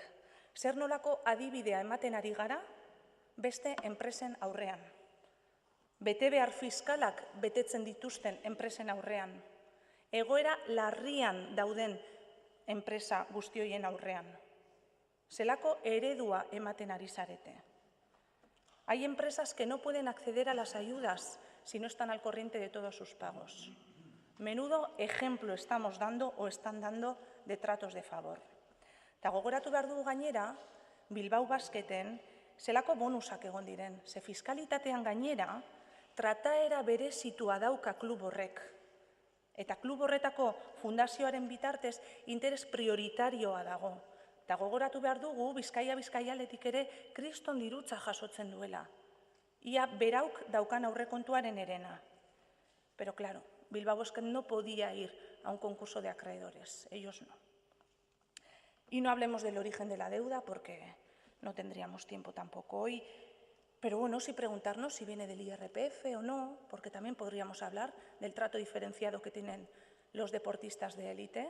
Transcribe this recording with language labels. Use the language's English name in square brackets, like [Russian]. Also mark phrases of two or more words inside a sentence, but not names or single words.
[Basque] Zer nolako adibidea ematen ari gara beste enpresen aurrean. Betebehar fiskalak betetzen dituzten enpresen aurrean. Egoera larrian dauden enpresa guztioien aurrean. Zelako eredua ematen ari zarete. [Spanish] Hay empresas que no pueden acceder a las ayudas si no están al corriente de todos sus pagos. Menudo ejemplo estamos dando o están dando de tratos de favor. [Basque] Eta gogoratu behar dugu gainera, Bilbao Basketen zelako bonusak egon diren. Ze fiskalitatean gainera, trataera berezitua dauka klub horrek. Eta klub horretako fundazioaren bitartez interes prioritarioa dago. Eta gogoratu behar dugu, Bizkaia-Bizkaialetik ere kriston dirutza jasotzen duela. Ia berauk daukan aurrekontuaren erena. [Spanish] Pero claro, Bilbao Basket no podía ir a un concurso de acreedores, ellos no. Y no hablemos del origen de la deuda porque no tendríamos tiempo tampoco hoy. Pero bueno, sí preguntarnos si viene del IRPF o no, porque también podríamos hablar del trato diferenciado que tienen los deportistas de élite.